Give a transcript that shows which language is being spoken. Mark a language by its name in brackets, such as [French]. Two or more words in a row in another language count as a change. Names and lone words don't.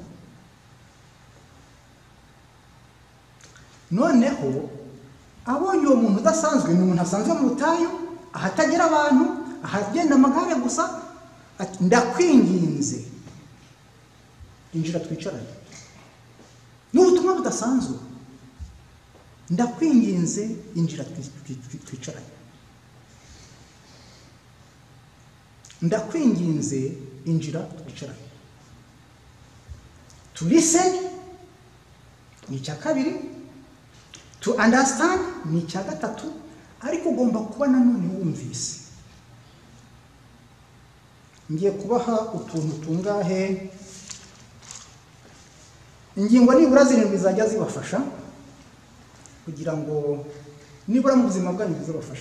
[Kinyarwanda] Noneho abonye uwo muntu udasanzwe, ni umuntu asanzwe mu butayu ahatagira abantu, ahagenda amagare gusa, ati ndakwinginze injira twicaranye. N'ubutumwa budasanzwe, ndakwinginze injira twicaranye. Ndakwinginze injira twicaranye. [English] To listen [Kinyarwanda] ni icya kabiri, [English] to understand [Kinyarwanda] ni icya gatatu, ariko ugomba kuba nanone wumvise. Ngiye kubaha utuntu tungahe, ingingo nibura 7 zajya zibafasha kugira ngo nibura mu buzima bwanyu bizabafasha.